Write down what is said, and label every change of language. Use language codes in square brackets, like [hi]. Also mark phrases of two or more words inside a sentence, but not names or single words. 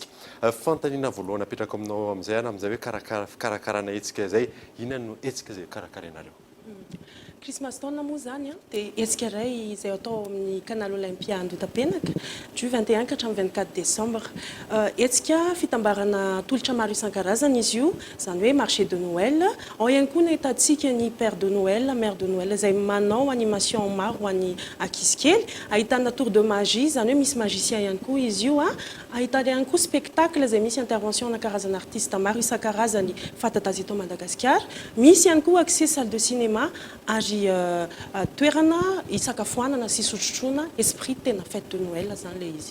[mg] Fantaniana voalohany apetraka aminao amin'izay amin'izay hoe fikarakarana hetsika zay inona no hetsika zay karakarainareo? Christmas taona moa zany dia hetsika iray izay atao amin'ny canal Olympia Andotapenaka du 21 ka hatramin'ny 24 décembre. Hetsika fitambarana tolotra maro isan-karazany izy io, zany hoe [fr] marché de Noël. [mg] Ao ihany koa ahitantsika ny [fr] père de Noël, mère de Noël [mg] izay manao animation maro ho an'ny ankizy kely. Ahitana [fr] tour de magie, [mg] zany hoe misy magicien ihany koa izy io. Ahitana ihany koa spectacle izay misy intervention na karazana artiste maro isan-karazany fantatra eto Madagasikara. Misy ihany koa [fr] accès salle de cinéma [mg] ary toerana isakafoanana sy sotrotroana esprit tena [fr] fête de Noël [mg] zany le izy.